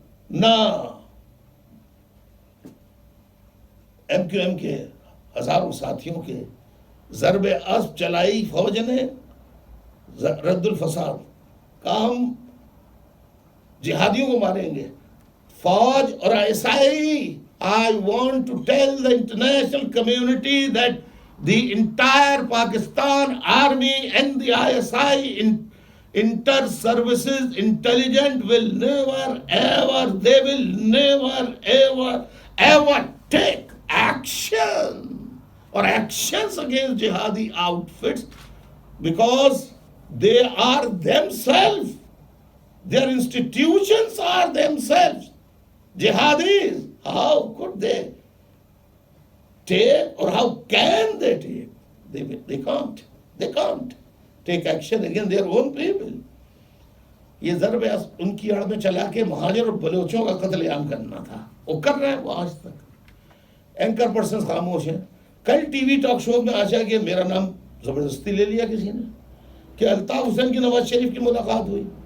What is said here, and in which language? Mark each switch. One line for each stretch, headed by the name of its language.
Urdu: نہ MQM کے ہزاروں ساتھیوں کے ضرب اسب چلائی فوج نے، رد الفساد کا، ہم جہادیوں کو ماریں گے. فوج اور
English: ISI, I want to tell the international community that the entire Pakistan army and the ISI inter-services intelligence will never ever, they will never ever take act action or actions against jihadi outfits, because they are themselves, their institutions are themselves jihadis. How could they take, or how can they take? They can't. They can't take action against their own people.
Urdu: یہ ضرب ان کی آڑ میں چلا کے مہاجر اور بلوچوں کا قتل عام کرنا تھا. وہ کر رہے ہیں وہ آج تک. اینکر پرسنز خاموش ہیں. کل ٹی وی ٹاک شو میں آشا کہ میرا نام زبردستی لے لیا کسی نے کہ الطاف حسین کی نواز شریف کی ملاقات ہوئی.